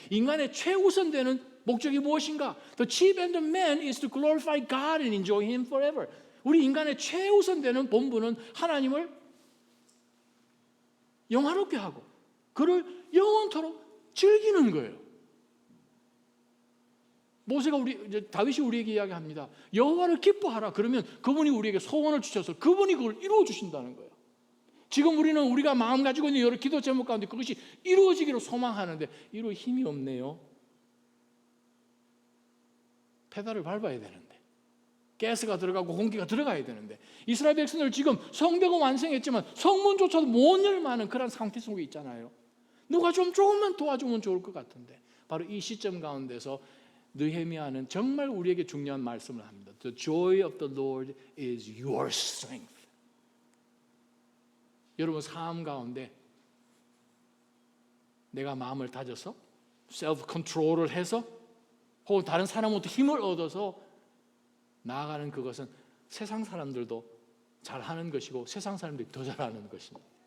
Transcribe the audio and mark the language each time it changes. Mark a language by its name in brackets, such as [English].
[Korean] 인간의 최우선되는 목적이 무엇인가? [English] The chief end of man is to glorify God and enjoy Him forever. [Korean] 우리 인간의 최우선되는 본분은 하나님을 영화롭게 하고 그를 영원토록 즐기는 거예요. 다윗이 우리에게 이야기합니다. 여호와를 기뻐하라. 그러면 그분이 우리에게 소원을 주셔서 그분이 그걸 이루어 주신다는 거예요. 지금 우리가 마음 가지고 있는 여러 기도 제목 가운데 그것이 이루어지기를 소망하는데 이룰 힘이 없네요. 페달을 밟아야 되는데, 가스가 들어가고 공기가 들어가야 되는데, 이스라엘 백성들 지금 성벽은 완성했지만 성문조차도 못 열만한 그런 상태 속에 있잖아요. 누가 조금만 도와주면 좋을 것 같은데, 바로 이 시점 가운데서 느헤미야는 정말 우리에게 중요한 말씀을 합니다. [English] The joy of the Lord is your strength. [Korean] 여러분 삶 가운데 내가 마음을 다져서 셀프 컨트롤을 해서 혹은 다른 사람으로부터 힘을 얻어서 나아가는 그것은 세상 사람들도 잘하는 것이고 세상 사람들이 더 잘하는 것입니다.